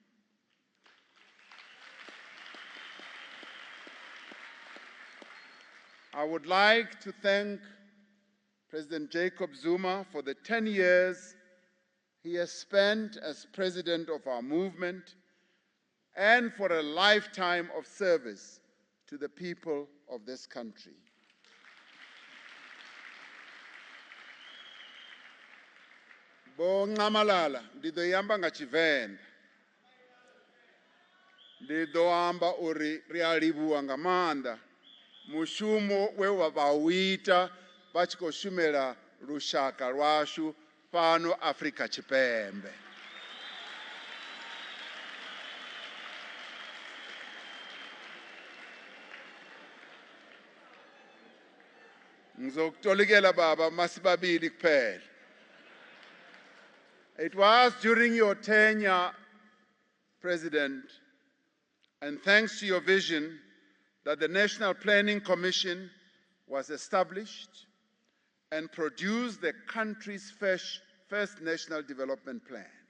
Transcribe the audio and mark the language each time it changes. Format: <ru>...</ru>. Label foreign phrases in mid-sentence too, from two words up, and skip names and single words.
<en>I would like to thank President Jacob Zuma for the 10 years he has spent as president of our movement and for a lifetime of service to the people of this country.</en> <ve>Bo Ngamalala, ndido yamba nga Tshivenḓa. Ndido amba uri ri a livhuwa nga maanḓa mushumo we wa vha uita vha tshi khou shumela lushaka lwashu fhano Afrika Tshipembe.</ve> <zu>Ngizokutolikela baba masibabili kuphela.</zu> <en>It was during your tenure, President, and thanks to your vision, that the National Planning Commission was established and produced the country's first National Development Plan.</en>